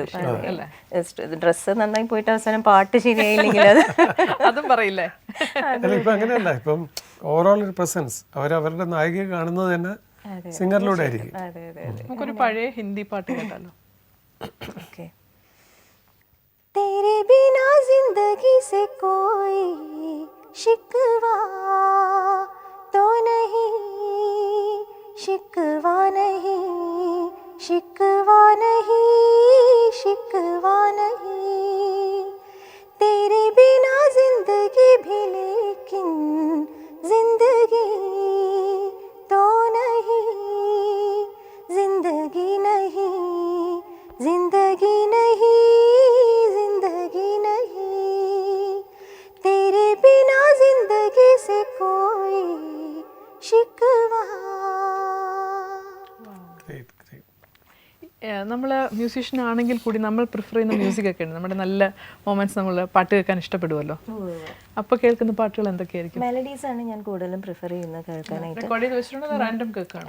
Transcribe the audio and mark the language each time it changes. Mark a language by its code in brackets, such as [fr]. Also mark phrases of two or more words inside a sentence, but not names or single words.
[ml] ഡ്രസ്സ് നന്നായി പോയിട്ട് അവസാനം പാട്ട് ശരിയായില്ലെങ്കിൽ അത് അതും പറയില്ലേ? ഇപ്പൊ അങ്ങനെയല്ല. ഇപ്പം ഓവറോൾ ഒരു പ്രസൻസ് അവരവരുടെ നായികയെ കാണുന്നത് തന്നെ സിംഗറിലൂടെ ആയിരിക്കും. നമുക്കൊരു പഴയ ഹിന്ദി പാട്ട് കേട്ടാലോ? ഓക്കെ. [hi] तेरे बिना जिंदगी से कोई शिकवा तो नहीं, शिकवा नहीं, शिकवा नहीं, शिकवा नहीं, तेरे बिना जिंदगी भी लेकिन जिंदगी तो नहीं, जिंदगी नहीं, जिंदगी नहीं, जिंदगी नहीं, तेरे बिना जिंदगी से कोई शिकवा. [ml] നമ്മൾ മ്യൂസീഷ്യൻ ആണെങ്കിൽ കൂടി നമ്മൾ പ്രിഫർ ചെയ്യുന്ന മ്യൂസിക് ഒക്കെ ഉണ്ട്. നമ്മുടെ നല്ല മൊമെന്റ്സ് നമ്മൾ പാട്ട് കേൾക്കാൻ ഇഷ്ടപ്പെടുമല്ലോ. അപ്പോൾ കേൾക്കുന്ന പാട്ടുകൾ എന്തൊക്കെയായിരിക്കും? മെലഡീസ് ആണ് ഞാൻ കൂടുതലും പ്രിഫർ ചെയ്യുന്നത് കേൾക്കാനായിട്ട്. റെക്കോർഡ് ചെയ്ത് വെച്ചിട്ടുണ്ടോ റാൻഡം കേൾക്കാണോ?